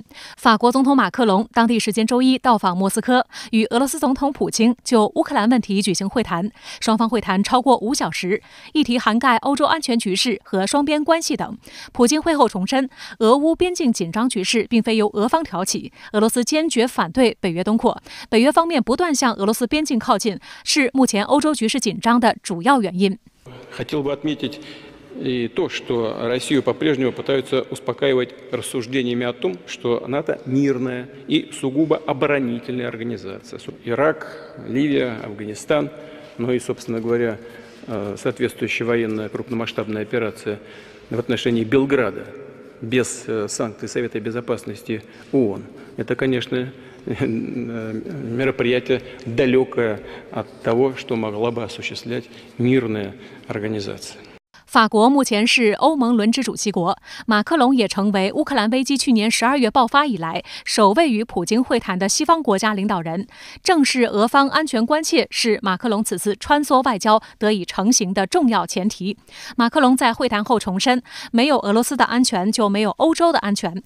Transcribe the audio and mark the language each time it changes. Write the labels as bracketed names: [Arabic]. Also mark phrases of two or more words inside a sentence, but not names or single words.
[Chinese] 法国总统马克龙当地时间周一到访莫斯科，与俄罗斯总统普京就乌克兰问题举行会谈，双方会谈超过5小时，议题涵盖欧洲安全局势和双边关系等。普京会后重申，俄乌边境紧张局势并非由俄方挑起，俄罗斯坚决反对北约东扩，北约方面不断向俄罗斯边境靠近，是目前欧洲局势紧张的主要原因。 [Russian] Хотел бы отметить и то, что Россию по-прежнему пытаются успокаивать рассуждениями о том, что НАТО мирная и сугубо оборонительная организация. Ирак, Ливия, Афганистан, ну и, собственно говоря, соответствующая военная крупномасштабная операция в отношении Белграда без санкций Совета Безопасности ООН. Это, конечно, мероприятие далекое от того, что могла бы осуществлять мирная организация. [Chinese] 法国目前是欧盟轮值主席国，马克龙也成为乌克兰危机去年12月爆发以来首位与普京会谈的西方国家领导人。正是俄方安全关切是马克龙此次穿梭外交得以成型的重要前提。马克龙在会谈后重申，没有俄罗斯的安全就没有欧洲的安全。